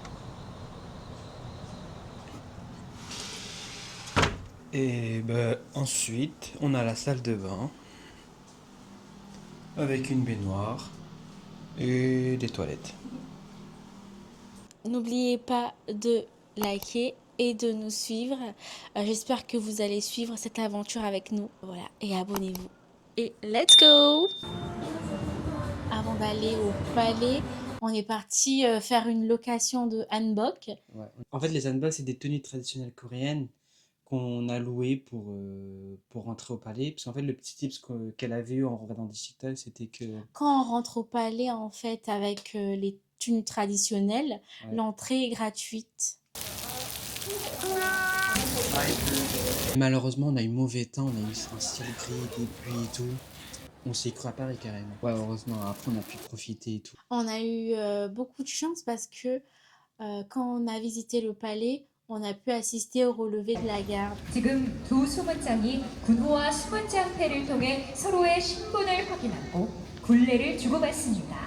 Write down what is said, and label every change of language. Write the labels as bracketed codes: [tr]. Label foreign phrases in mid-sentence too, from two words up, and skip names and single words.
[fr] Et ensuite, on a la salle de bain avec une baignoire et des toilettes. N'oubliez pas de liker et de nous suivre. J'espère que vous allez suivre cette aventure avec nous. Voilà, et abonnez-vous. Et [en] let's go! [fr] Avant d'aller au palais, on est parti faire une location de hanbok. Ouais. En fait, les hanbok, c'est des tenues traditionnelles coréennes qu'on a louées pour rentrer au palais. Parce qu'en fait, le petit tips qu'elle avait eu en regardant des TikTok, c'était que... Quand on rentre au palais, en fait, avec les tenues traditionnelles, l'entrée est gratuite. Malheureusement, on a eu mauvais temps, on a eu un ciel gris, des pluies et tout. On s'est cru à Paris carrément. Ouais, heureusement, après on a pu profiter et tout. On a eu beaucoup de chance parce que quand on a visité le palais, on a pu assister au relevé de la garde. [ko] 지금 두 수문장이 군호와 수문장패를 통해 서로의 신분을 확인하고 굴레를 주고받습니다.